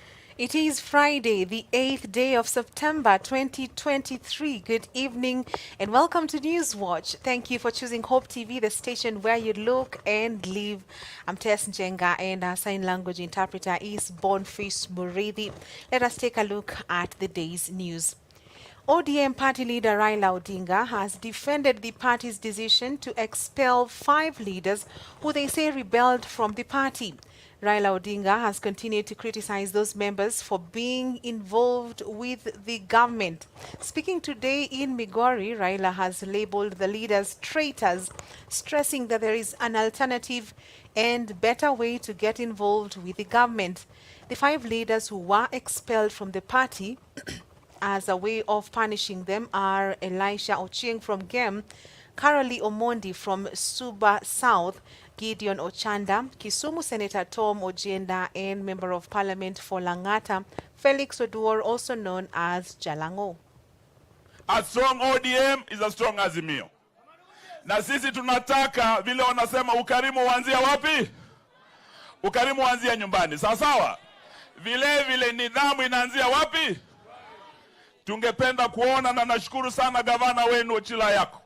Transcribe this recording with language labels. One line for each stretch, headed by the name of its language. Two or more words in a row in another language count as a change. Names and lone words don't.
English: It is Friday, the 8th day of September 2023. Good evening and welcome to Newswatch. Thank you for choosing Hope TV, the station where you look and live. I'm Tess Njenga and our sign language interpreter is Boniface Murithi. Let us take a look at the day's news. ODM party leader Raila Odinga has defended the party's decision to expel 5 leaders who they say rebelled from the party. Raila Odinga has continued to criticize those members for being involved with the government. Speaking today in Migori, Raila has labeled the leaders traitors, stressing that there is an alternative and better way to get involved with the government. The 5 leaders who were expelled from the party as a way of punishing them are Elisha Ochieng from Gem, Carolee Omondi from Suba South, Gideon Ochanda, Kisumu Senator Tom Ojienda, and Member of Parliament for Langata, Felix Oduor, also known as Jalango. A strong ODM is a strong Azimio.
Swahili: Na sisi tunataka vile wanasema ukarimu uanzia wapi? Ukarimu uanzia nyumbani. Sawa? Vile nidhamu inaanzia wapi? Tungependa kuona na nashukuru sana gavana wenu Ochila yako.